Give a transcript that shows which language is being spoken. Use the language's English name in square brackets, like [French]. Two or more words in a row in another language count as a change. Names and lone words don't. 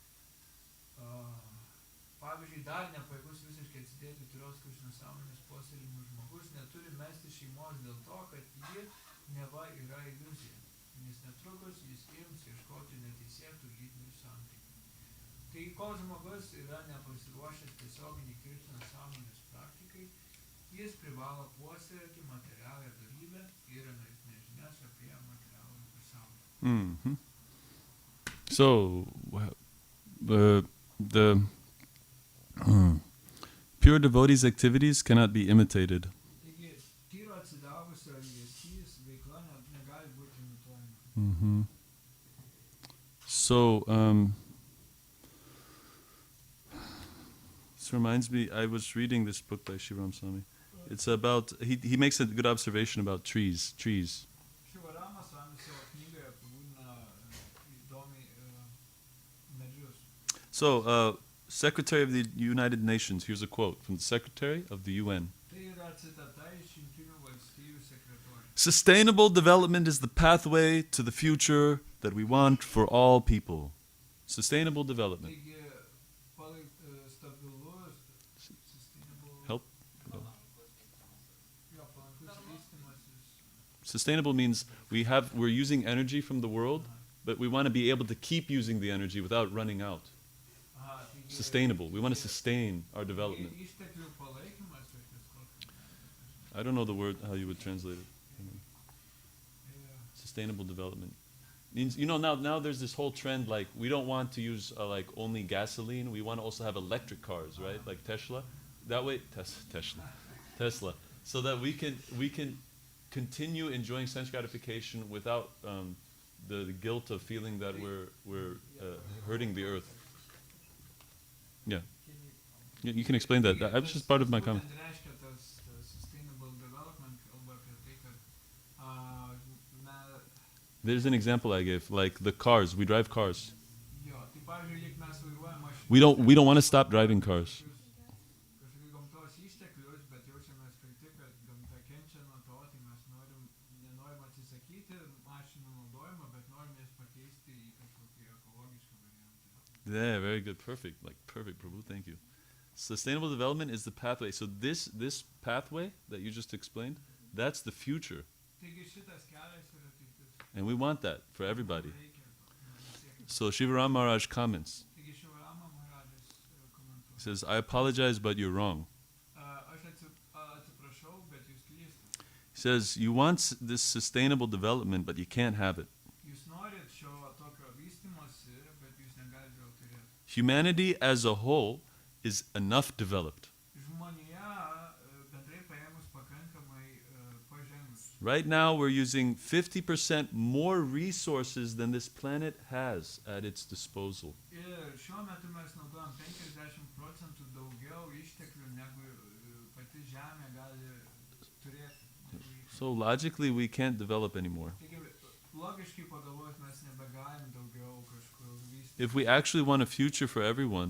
[Lithuanian] Pavyzdžiui, dar nepajėgus visiškai atsidėti tyros Krišnos sąmonės puoselėjimui žmogus neturi mesti šeimos dėl to, kad ji neva yra iliuzija, nes netrukus jis ims ieškoti neteisėtų lytinių santykių. Tai kol žmogus yra nepasiruošęs tiesioginiai Krišnos sąmonės praktikai, jis privalo puoselėti materialią dorybę ir nežinias apie materialų pasaulį. Mm-hmm. [English] So, the pure devotee's activities cannot be imitated. [Lithuanian] Taigi, tyro atsidavusio elgesys, veikla negali būti imituojama. Mm-hmm. [English] So, this reminds me, I was reading this book by Shivaram Swami. It's about, he makes a good observation about trees. [Lithuanian] Šivarama Swami savo knygoje apibūdina įdomiai medžius. [English] So, Secretary of the United Nations, here's a quote from the Secretary of the UN. [Lithuanian] Tai yra citata iš Jungtinių valstijų sekretoriaus. [English] Sustainable development is the pathway to the future that we want for all people. Sustainable development. [Lithuanian] Taigi, stabilus, [English] sustainable, Help? [Lithuanian] jo, palankus vystymasis. [English] Sustainable means we're using energy from the world, but we want to be able to keep using the energy without running out. [Lithuanian] Aha, taigi, [English] Sustainable. We want to sustain our development. [Lithuanian] Išteklių palaikymas ir kažkoks. [English] I don't know the word, how you would translate it. Yeah. Sustainable development. Means, now there's this whole trend, like, we don't want to use, like, only gasoline. We want to also have electric cars, right? Like Tesla. That way, Tesla. So that we can continue enjoying sense gratification without the guilt of feeling that we're hurting the earth. Yeah. You can explain that. That was just part of my comment. [Lithuanian] Būtent reiškia tas [English] sustainable development [Lithuanian] kalba apie tai, kad [English] There's an example I gave, like the cars. We drive cars. [Lithuanian] jo, tai pavyzdžiui, jeigu mes vairuojam mašiną, [English] We don't want to stop driving cars. [Lithuanian] kažkokius gamtos išteklius, bet jaučiamės kalti, kad gamta kenčia nuo to, tai mes nenorim atsisakyti mašinų naudojimo, bet norim jas pakeisti į kažkokį ekologišką variantą. [English] Yeah, very good. Perfect. Prabhu. Thank you. Sustainable development is the pathway. So this pathway that you just explained, that's the future. [Lithuanian] Taigi šitas kelias yra ateitis. [English] And we want that for everybody. [Lithuanian] Reikia to siekti. [English] So Shivaram Maharaj comments. [Lithuanian] Taigi Šivarama Maharajus [English] He [Lithuanian] komentuoja. [English] says, I apologize, but you're wrong. [Lithuanian] Aš atsiprašau, bet jūs klystate. [English] He says, you want this sustainable development, but you can't have it. [Lithuanian] Jūs norit šio tokio vystymosi, bet jūs negalite jo turėti. [English] Humanity as a whole is enough developed. [Lithuanian] Žmonija bendrai paėmus pakankamai pažengus. [English] Right now, we're using 50% more resources than this planet has at its disposal. [Lithuanian] Ir šiuo metu mes naudojam 50% daugiau išteklių negu pati Žemė gali turėti. [English] So logically, we can't develop anymore. [Lithuanian] Taigi, logiškai pagalvojus, mes nebegalim daugiau kažkur vystyti. [English] If we actually want a future for everyone,